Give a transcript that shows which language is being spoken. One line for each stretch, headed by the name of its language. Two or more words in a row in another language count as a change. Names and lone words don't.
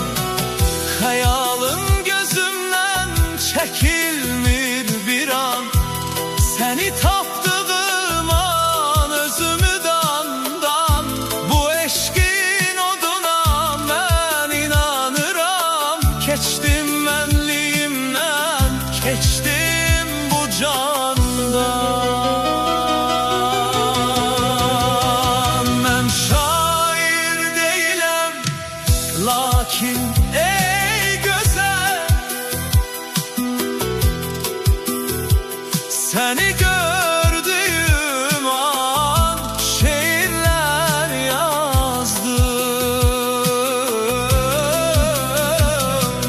Azerbaijani: Hayalın gözümdən çəkilmir bir an, seni tapdığım an özümü dandan. Bu eşkin oduna mən inanıram, keçdim mənliyimdən, keçdim bu candan.
Turkish: Ben şair değilim lakin ey güzel, seni gördüğüm an şiirler yazdım.